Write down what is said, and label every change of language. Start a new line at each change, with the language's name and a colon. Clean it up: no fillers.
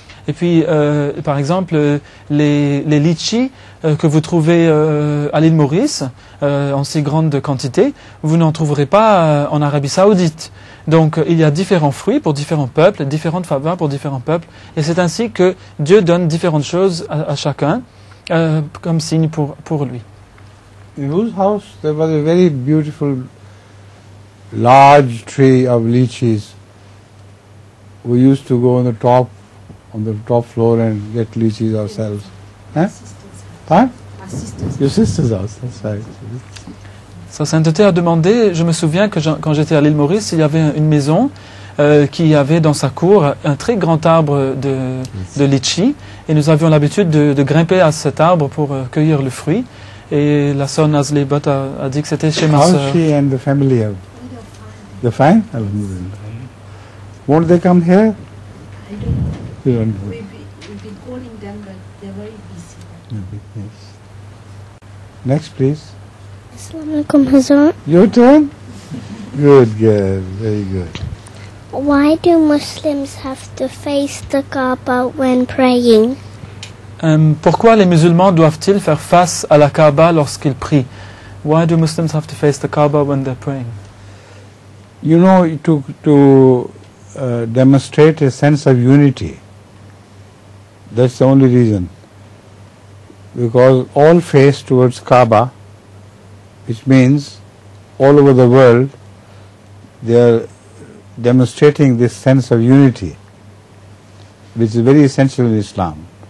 French: Et puis, par exemple, les litchis que vous trouvez à l'île Maurice, en si grande quantité, vous n'en trouverez pas en Arabie Saoudite. Donc, il y a différents fruits pour différents peuples, différentes faveurs pour différents peuples. Et c'est ainsi que Dieu donne différentes choses à chacun, comme signe pour lui.
English: In whose house there was a very beautiful large tree of lychees. We used to go on the top floor and get lychees ourselves. Huh? Huh? Your sister's house, that's right.
French: Sa sainteté a demandé, je me souviens que quand j'étais à l'île Maurice, il y avait une maison qui avait dans sa cour un très grand arbre de litchi, et nous avions l'habitude de grimper à cet arbre pour cueillir le fruit. Et la sœur Nazlebot a dit que c'était chez ma sœur.
English: How she and the family have? They're fine? Won't they come here? We've been calling them, but they're very busy. Yes. Next, please.
Arabic: Assalamualaikum Hazrat.
English: Your turn? Good girl, very good. Why do Muslims have to face the Kaaba when praying?
French: Pourquoi les musulmans doivent-ils faire face à la Kaaba lorsqu'ils prient?
English: Why do Muslims have to face the Kaaba when they're praying? You know, to demonstrate a sense of unity. That's the only reason. Because all face towards Kaaba, which means all over the world they are demonstrating this sense of unity, which is very essential in Islam.